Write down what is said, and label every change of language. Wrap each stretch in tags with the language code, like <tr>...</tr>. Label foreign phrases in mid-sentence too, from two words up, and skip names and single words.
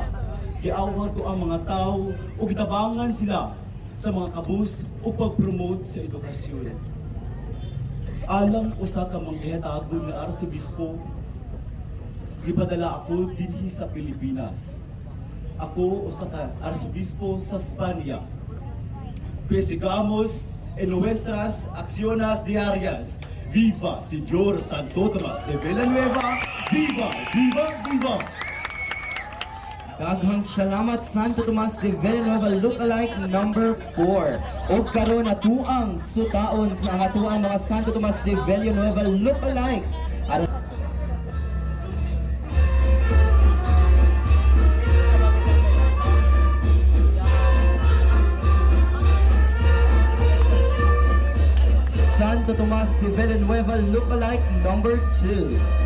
<ceb>Giawhag ko ang mga tao ug gitabangan sila sa mga kabus ug pag-promote sa edukasyon. Alang usa ka manghihatagon nga arsobispo, gipadala ako dinhi sa Pilipinas. Ako usa ka arsobispo sa Espanya.</ceb> <es>Pesigamos en nuestras acciones diarias. Viva Señor Santo Tomas de Villanueva! Viva, viva, viva!</es> <ceb>Daghang salamat Santo Tomas de Villanueva</ceb> <en>lookalike number</en> <ceb>4. O karon atuang sutaon sa ang atuang mga Santo Tomas de Villanueva lookalikes. Aron Santo Tomas de Villanueva</ceb> <en>lookalike number</en> <ceb>2.</ceb>